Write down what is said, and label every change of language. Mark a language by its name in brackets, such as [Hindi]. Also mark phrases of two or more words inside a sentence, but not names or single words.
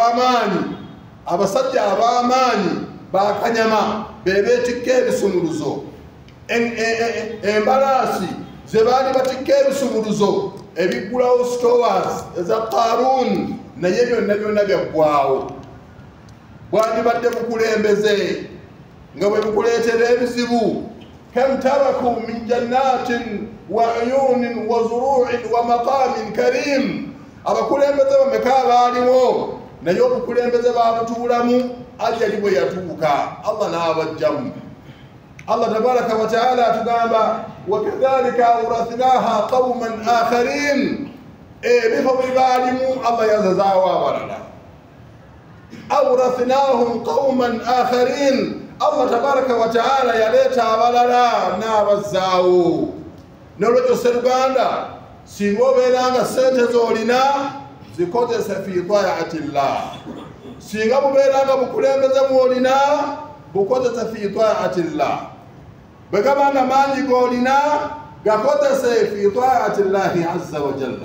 [Ganda] ab'amaanyi bakanyama bebeetikka ebisumuluzo, embalaasi ze baali batikka ebisumuluzo ebigulawo stores eza Qarun, naye byonna byaggwawo. Bwandibadde bukulembeze nga bwe bukuleetera ebizibu. [Arabic] كم تركوا من جنات وعيون وزروع ومقام كريم. [Ganda] Abakulembeze bameka abaaliwo naye obukulembeze babutuulamu ajali bwe yatuuka Allah n'abajjamu. Allah [Arabic] تبارك وتعالى [Ganda] atugamba [Arabic] وكذلك أورثناها قوما آخرين, [Ganda] ebifo bye baalimu Allah yazazaawo abalala. [Arabic] أورثناهم قوما آخرين, [Ganda] Allah [Arabic] تبارك وتعالى [Ganda] yaleeta abalala n'abazzaawo. N'olwekyo sseruganda singa obeera nga sente z'olina zikozese [Arabic] في طاعة الله, [Ganda] singa bubeera nga bukulembeze mw'olina bukozese [Arabic] في طاعة الله, [Ganda] bwe gaba nga maanyi g'olina gakozese [Arabic] في طاعة الله عز وجل.